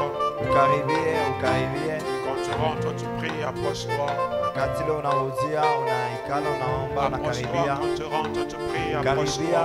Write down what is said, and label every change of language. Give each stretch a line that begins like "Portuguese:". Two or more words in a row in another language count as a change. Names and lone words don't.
Swahili: Ukaribie, ukaribie.
French: Quand tu rentres, tu pries, approche-toi.
Swahili: Wakati ile unauzia, unaikala, unaomba,
French: Approche-toi,
Swahili: unakaribia.
French: quand tu rentres, tu pries,
Swahili: Karibia
French: approche-toi.